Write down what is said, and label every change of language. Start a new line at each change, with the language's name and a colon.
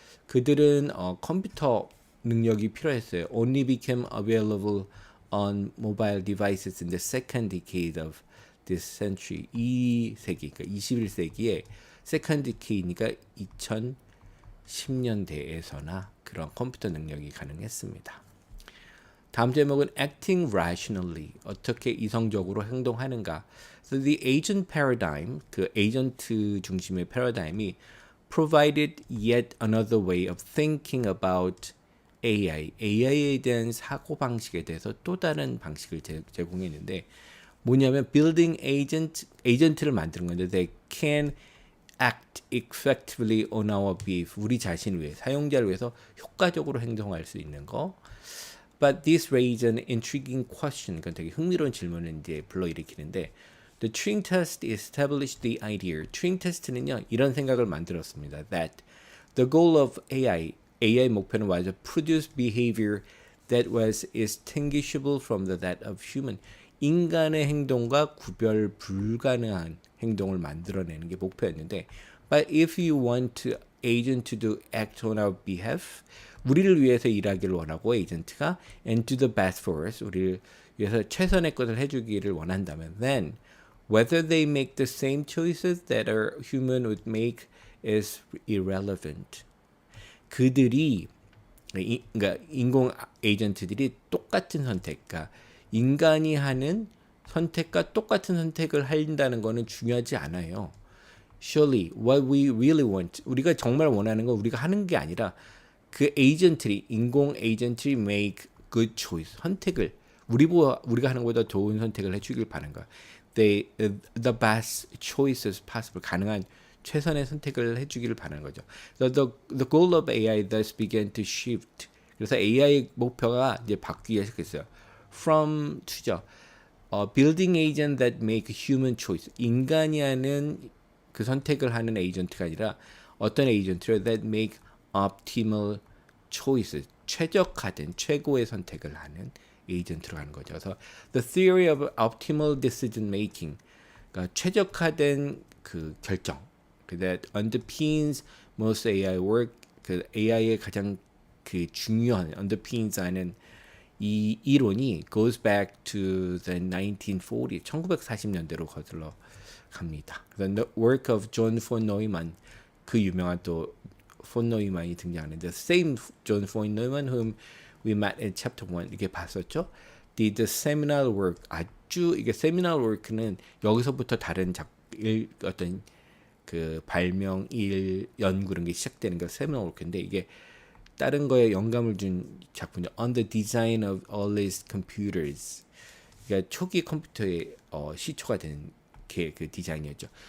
Korean: 그들은 컴퓨터 능력이 필요했어요.
English: Only became available on mobile devices in the second decade of this century.
Korean: 이 세기, 그러니까 21세기에
English: second decade
Korean: 니까 2010년대에서나 그런 컴퓨터 능력이 가능했습니다. 다음 제목은
English: acting rationally,
Korean: 어떻게 이성적으로 행동하는가.
English: So the agent paradigm,
Korean: 그 에이전트 중심의 패러다임이
English: provided yet another way of thinking about AI,
Korean: AI에 대한 사고 방식에 대해서 또 다른 방식을 제공했는데 뭐냐면
English: building agent,
Korean: 에이전트를 만드는 건데
English: they can act effectively on our behalf,
Korean: 우리 자신을 위해, 사용자를 위해서 효과적으로 행동할 수 있는 거.
English: But this raises an intriguing question.
Korean: 그건 되게 흥미로운 질문을 이제 불러일으키는데,
English: the Turing test established the idea.
Korean: Turing test는요 이런 생각을 만들었습니다.
English: That the goal of AI
Korean: 목표는
English: was to produce behavior that was distinguishable from that of human.
Korean: 인간의 행동과 구별 불가능한 행동을 만들어내는 게 목표였는데,
English: but if you want to agent to do act on our behalf,
Korean: 우리를 위해서 일하기를 원하고 에이전트가
English: and do the best for us,
Korean: 우리를 위해서 최선의 것을 해주기를 원한다면
English: then whether they make the same choices that a human would make is irrelevant.
Korean: 그들이 그러니까 인공 에이전트들이 똑같은 선택, 그러니까 인간이 하는 선택과 똑같은 선택을 한다는 거는 중요하지 않아요.
English: Surely what we really want,
Korean: 우리가 정말 원하는 건 우리가 하는 게 아니라 그 에이전트리, 인공 에이전트리
English: make good choice,
Korean: 선택을 우리가 하는 것보다 좋은 선택을 해주길 바라는 거야.
English: The best choices possible,
Korean: 가능한 최선의 선택을 해주기를 바라는 거죠.
English: The goal of AI thus began to shift.
Korean: 그래서 AI 목표가 이제 바뀌기 시작했어요.
English: From to죠. Building agent that make human choice.
Korean: 인간이 하는 그 선택을 하는 에이전트가 아니라 어떤 에이전트를
English: that make optimal choices,
Korean: 최적화된 최고의 선택을 하는 에이전트로 가는 거죠.
English: 그래서 the theory of optimal decision making,
Korean: 그러니까 최적화된 그 결정,
English: that underpins most AI work,
Korean: 그 AI의 가장 그 중요한 underpins 하는 이 이론이
English: goes back to the 1940,
Korean: 1940년대로 거슬러 갑니다.
English: The work of John von Neumann,
Korean: 그 유명한 또 폰 노이만이 등장하는데
English: same John von Neumann whom we met in chapter 1
Korean: 이게 봤었죠.
English: did the seminal work,
Korean: 아주 이게 seminal work는 여기서부터 다른 어떤 그 발명 일 연구 이런 게 시작되는 게 seminal work인데 이게 다른 거에 영감을 준 작품이죠.
English: On the design of earliest computers.
Korean: 그러니까 초기 컴퓨터의 시초가 된 그 디자인이었죠.